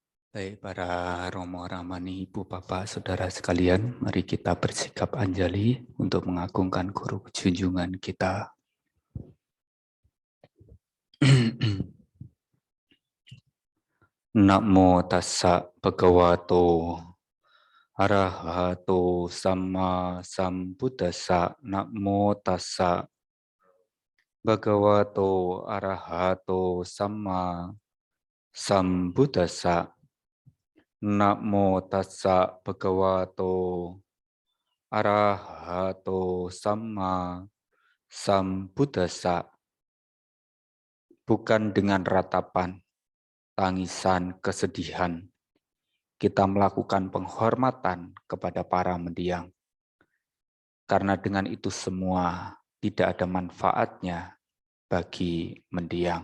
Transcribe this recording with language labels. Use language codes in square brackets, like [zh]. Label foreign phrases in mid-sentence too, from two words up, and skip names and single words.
[id] Baik, para Romo Ramani, Ibu Bapak, Saudara sekalian, mari kita bersikap anjali untuk mengagungkan guru junjungan kita. [pi] Namo tassa bhagavato arahato sama sambuddhassa. Namo tassa bhagavato arahato sama sambuddhassa. Namo tassa bhagavato arahato sama sambuddhassa. [id] Bukan dengan ratapan, tangisan, kesedihan, kita melakukan penghormatan kepada para mendiang. Karena dengan itu semua tidak ada manfaatnya bagi mendiang.